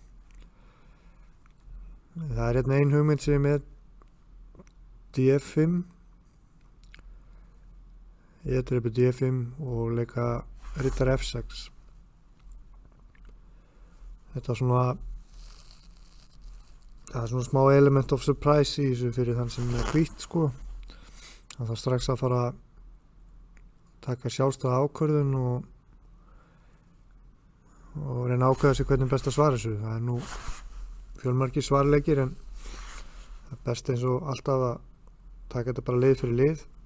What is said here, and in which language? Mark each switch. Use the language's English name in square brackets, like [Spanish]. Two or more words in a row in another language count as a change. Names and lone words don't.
[Icelandic] Það hérna ein hugmynd sem er D5 E-dreipur D5 og leika Rittar F6. Þetta það svona smá [English] element of surprise [Icelandic] í þessu fyrir þann sem er hvítt sko. Það þarf strax að fara að taka sjálfstæða ákvörðun og reyna að ákveða sig hvernig best að svara þessu. Það nú fjölmargir svarleikir, en það er best eins og alltaf að taka þetta bara lið fyrir lið.